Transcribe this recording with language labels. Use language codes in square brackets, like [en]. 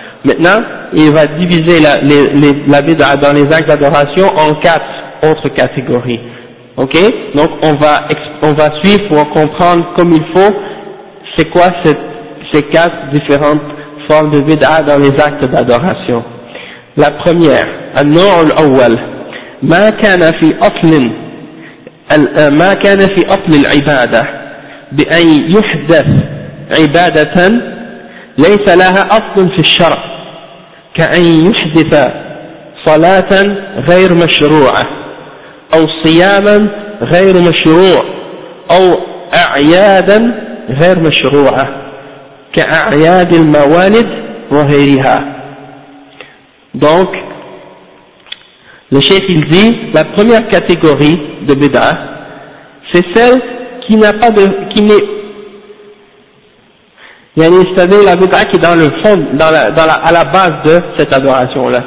[fr] Maintenant, il va diviser la bid'ah dans les actes d'adoration en quatre autres catégories. Ok? Donc, on va suivre pour comprendre comme il faut c'est quoi ces quatre différentes formes de bid'ah dans les actes d'adoration. La première, [ar] النوع الأول, ما كان في أصل العبادة بأن يحدث عبادة ليس لها أصل في الشرع كأن يحدث صلاة غير مشروعة أو صياما غير مشروع أو أعيادا غير مشروعة كأعياد الموالد وغيرها. [fr] Donc, le chef il dit, la première catégorie de bid'ah, c'est celle qui n'a pas de, qui n'est, c'est-à-dire la bid'ah qui est dans le fond, à la base de cette adoration-là.